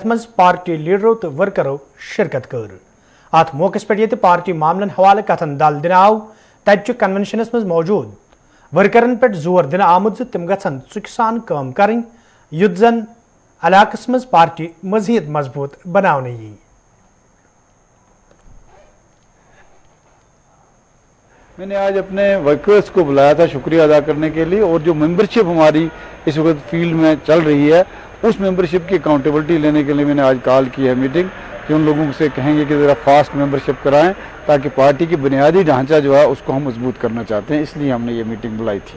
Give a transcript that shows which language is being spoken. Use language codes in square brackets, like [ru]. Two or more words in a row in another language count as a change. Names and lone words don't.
[ks] مز پارٹی لیڈرو تو ورکرو شرکت کر ات موقع پہ یہ پارٹی معاملن حوالہ کتن دل دن آو تتہ کنونشنس مز موجود ورکرن پہ زور دن آمت تم گھن ژکہ سان کام کریں یُتھ زن علاقس مز پارٹی مزید مضبوط بنانے یی [ur] میں نے آج اپنے ورکرز کو بلایا تھا شکریہ ادا کرنے کے لیے اور جو ممبرشپ ہماری اس وقت فیلڈ میں چل رہی ہے اس ممبرشپ کی اکاؤنٹیبلٹی لینے کے لیے میں نے آج کال کی ہے میٹنگ کہ ان لوگوں سے کہیں گے کہ ذرا [en] fast membership [ur] کرائیں تاکہ پارٹی کی بنیادی ڈھانچہ جو ہے اس کو ہم مضبوط کرنا چاہتے ہیں، اس لیے ہم نے یہ میٹنگ بلائی تھی۔